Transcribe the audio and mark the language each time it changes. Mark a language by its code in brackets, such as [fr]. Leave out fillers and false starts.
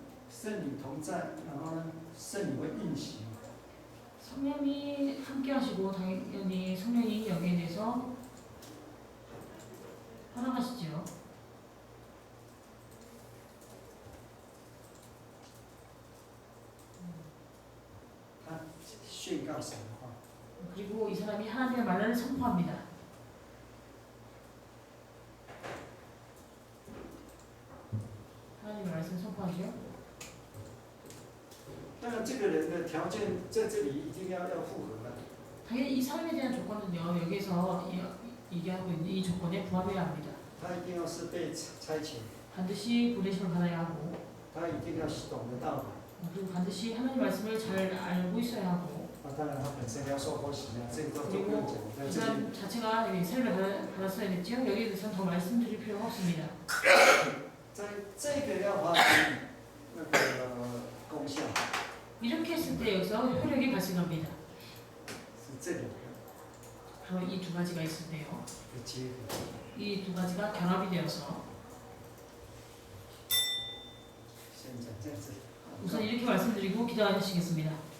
[zh] 圣灵同在，然后呢，圣灵会运行。 [ko] 성령이 함께 하시고 당연히 성령이 여기에 대해서 활용하시죠. [zh] 他宣告神的话， [ko] 그리고 이 사람이 하나님의 말을 선포합니다. 하나님의 말씀 선포하죠. [zh] 当然这个人的条件在这里一定要符合了。 [ko] 당연히 이 사람에 대한 조건은요. 여기서 얘기하고 있는 이 조건에 부합해야 합니다. [zh] 他一定要是被差遣， [ko] 반드시 보내심을 받아야 하고 [zh] 他一定要懂得道理。 [ko] 그리고 반드시 하나님 말씀을 잘 알고 있어야 하고 [zh] 当然他本身要受过洗啊，这个都不用讲。 [ko] 이 [zh] 在这里， [ko] 사람 자체가 여기 세례를 받았어야겠죠. 여기에 대해서는 더 말씀드릴 필요가 없습니다. [zh] 在这个要发挥那个功效， [ko] 이렇게 했을 때 여기서 효력이 발생합니다. [zh] 是这里 [ko] 바로 이 두 가지가 있을 때요. [zh] 的结合。 [ko] 이 두 가지가 결합이 되어서 [zh] 先讲这样子。 [ko] 우선 이렇게 말씀드리고 기도하시겠습니다.